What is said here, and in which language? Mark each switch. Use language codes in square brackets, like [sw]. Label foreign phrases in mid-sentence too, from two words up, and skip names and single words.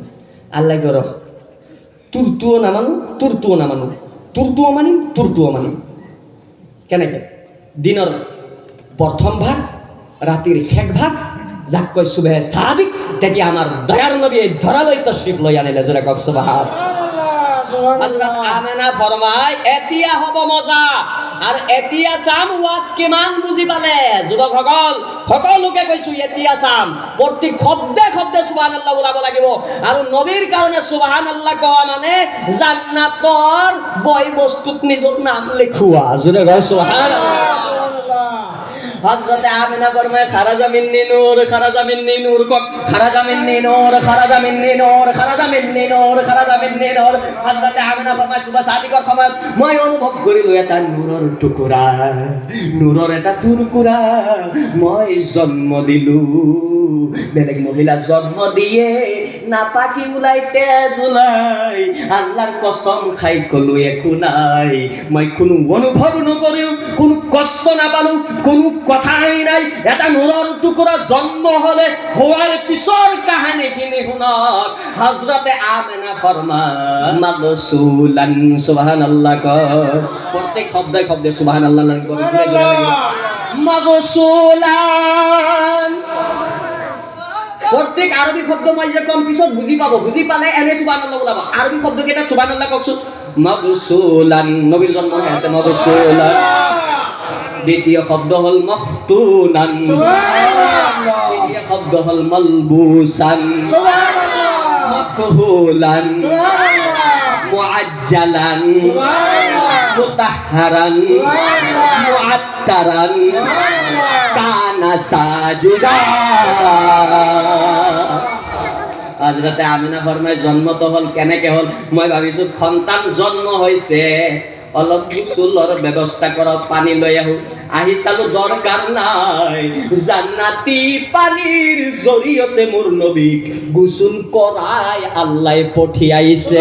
[as] আল্লাহ কয় ৰহ, তোৰটোও নামানো, তোৰটোও মানিম। কেনেকে? দিনৰ প্ৰথম ভাগ, ৰাতিৰ শেষ ভাগ, যাক কয় সুবহে সাদিক, তেতিয়া আমাৰ দয়াৰ নবী ধৰালৈ তশৰিফ লৈ আনিলে। জোৰে কওক সুবহানাল্লাহ। হযরত আমেনা ফরমায় এতিয়া হ'ব মজা, আর এতিয়া চাম ওয়াজ কিমান বুজি পালে। যুৱকসকল সকলোকে কৈছো এতিয়া চাম, প্ৰতি শব্দে শব্দে সুবহানাল্লাহ ওলাব লাগিব। আৰু নবীৰ কাৰণে সুবহানাল্লাহ কোৱা মানে জান্নাতৰ বয় বস্তুত নিজৰ নাম লিখোৱা। জোৰে কওক সুবহানাল্লাহ। হযরত আমেনা ফরমায় [ar] خرج مني نور، خرج مني نور، خرج مني نور، خرج مني نور، خرج مني نور، خرج مني نور. [as] হযরত আমেনা ফরমায় সুবহ সাদিকৰ সময় মই অনুভৱ কৰিলো এটা নূৰৰ টুকুৰা, নূৰৰ এটা টুকুৰা মই জন্ম দিলো। বেলেগ মহিলা জন্ম দিয়ে নাপাকি ওলাই তেজ ওলাই, আল্লাহৰ কসম খাই কলো একো নাই, মই কোনো অনুভৱ নকৰিও, কোনো কষ্ট নাপালো, কোনো কথাই নাই। এটা নূৰৰ টুকুৰা জন্ম হলে হোৱাৰ পিছৰ কাহিনীখিনি শুনক। হযরতে আমেনা ফরমান মাগসুলান, সুবহানাল্লাহ কয়, প্রত্যেক শব্দে শব্দে সুবহানাল্লাহ কয়, মাগসুলান। প্রত্যেক আরবি শব্দ মই যে কম পিছত বুজি পাব, বুজি পালে এনে সুবহানাল্লাহ ওলাব। আরবি শব্দ কেইটা সুবহানাল্লাহ কওকচোন। মাগসুলান, নবীৰ জন্ম হৈ আছে, মাগসুলান। দ্বিতীয় শব্দ হল মফতুনান, তৃতীয় শব্দ হল [ar] ملبوسا، مكحولا، معجلا، مطهرا، معطرا, كان ساجدا. [as] হযরতে আমিনা ফরমায় জন্ম তো হল কেনেকে হল? মই ভাবিছো সন্তান জন্ম হৈছে, অলপ গোসলৰ ব্যৱস্থা কৰক, পানী লৈ আহি চালো দৰকাৰ নাই, জান্নাতি পানীৰ জৰিয়তে মোৰ নবীক গোসল কৰাই আল্লাহ পঠিয়াইছে।